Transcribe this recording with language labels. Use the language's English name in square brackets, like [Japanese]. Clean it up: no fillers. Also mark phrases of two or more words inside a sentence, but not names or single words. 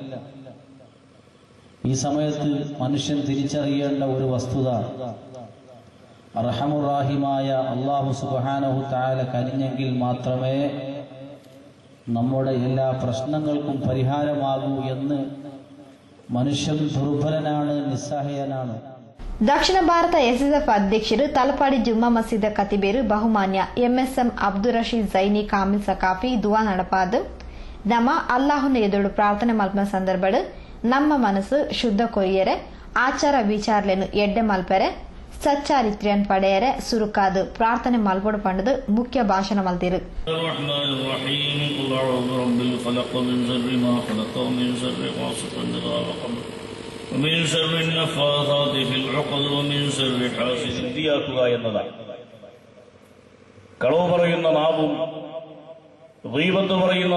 [Malayalam] ഈ സമയത്ത് മനുഷ്യൻ തിരിച്ചറിയേണ്ട ഒരു വസ്തുത, അർഹമുറാഹിമായ [Arabic] الله سبحانه تعالى [Malayalam] കനിഞ്ഞെങ്കിൽ മാത്രമേ നമ്മുടെ എല്ലാ പ്രശ്നങ്ങൾക്കും പരിഹാരമാകൂ എന്ന് മനുഷ്യൻ ദുർബലനാണ്, നിസ്സഹായനാണ്. [Tulu] ದಕ್ಷಿಣ ಭಾರತ ಎಸ್ಎಸ್ಎಫ್ ಅಧ್ಯಕ್ಷರು ತಲಪಾಡಿ ಜುಮ್ಮಾ ಮಸೀದ ಕತಿಬೇರು ಬಹುಮಾನ್ಯ ಎಂಎಸ್ಎಂ ಅಬ್ದುಲ್ ರಶೀದ್ ಜೈನಿ ಕಾಮಿಲ್ ಸಕಾಫಿ ದುವಾ ನಡಪಾದ ನಮ್ಮ ಅಲ್ಲಾಹುನ ಎದುರು ಪ್ರಾರ್ಥನೆ ಮಲ್ಪನ ಸಂದರ್ಭ ನಮ್ಮ ಮನಸ್ಸು ಶುದ್ಧ ಕೊರಿಯರೆ ಆಚಾರ ವಿಚಾರಲೆನು ಎಡ್ಡೆ ಮಲ್ಪರೆ ಸಚ್ಚಾರಿತ್ರ್ಯನ್ ಪಡೆಯರೆ ಸುರುಕಾದು ಪ್ರಾರ್ಥನೆ ಮಲ್ಪಡು ಪಂಡದು ಮುಖ್ಯ ಭಾಷಣ ಮಲ್ತಿರು. [Malayalam] കളവ് പറയുന്ന നാവും, ഗീബത്ത് പറയുന്ന